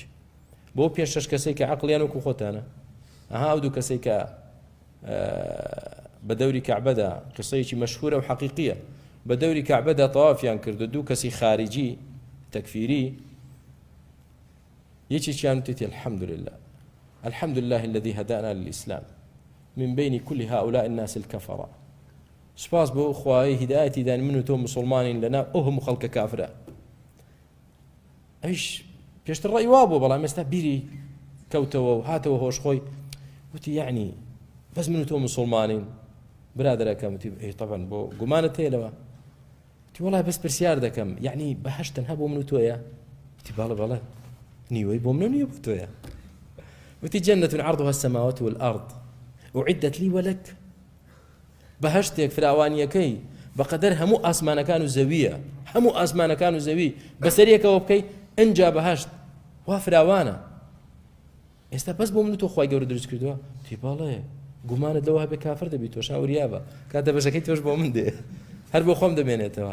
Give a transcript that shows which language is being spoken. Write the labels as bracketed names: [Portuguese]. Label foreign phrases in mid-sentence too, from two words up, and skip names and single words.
[Central Kurdish] بۆ پێش شەش کەسەی کە عەقڵیان وەکو خۆتانە. ئەها ئەو دوو کەسەی کە بە دەوری کەعبەدا، قسەیەکی مەشهورە و حەقیقیە، بە دەوری کەعبەدا تەوافیان کرد و دوو کەسی خارجی تەکفیری، یەکێکیان وتی [Arabic] الحمد لله، الحمد لله الذي هدانا للإسلام من بين كل هؤلاء الناس الكفرة. [Central Kurdish] سپاس بۆ خوای هیدایەتی دانی من و تۆ مسلمانین لەناو ئەو هەموو خەڵکە کافرە. ئەویش پێشتر ڕێی وا بوو، بەڵام ئێستا بیری کەوتەوە و هاتەوە هۆشخۆی، وتی یعنی بەس من و تۆ مسلمانین. برادەرەکەم وتی ئەی طەبعەن بۆ گومانت هەیە لەوە؟ وتی وەڵای بەس پرسیار دەکەم، یعنی بەهەشت تەنها بۆ من و تۆیە؟ وتی بەڵێ بەڵێ، نیوەی بۆ من و نیوە بۆ تۆیە. [Arabic] وتی جەنەتٌ عەرضها السەماوات والأرض أعدت لي ولك. [Central Kurdish] بەهەشتێک فراوانیەکەی بەقەدەر هەموو ئاسمانەکان و زەویە، هەموو ئاسمانەکان و زەوی بەسەریەکەوە بکەی، ئەنجا بەهەشت وا فراوانە. ئێستا بەس بۆ من و تۆ خوای گەورە دروست کردووە؟ تی بەڵێ، گومانت لەوە هەبێ کافر دەبیت، تۆ شاوریابە، کاتە بەشەکەی تۆش بۆ من دێ، هەر بۆ خۆم دەمێنێتەوە.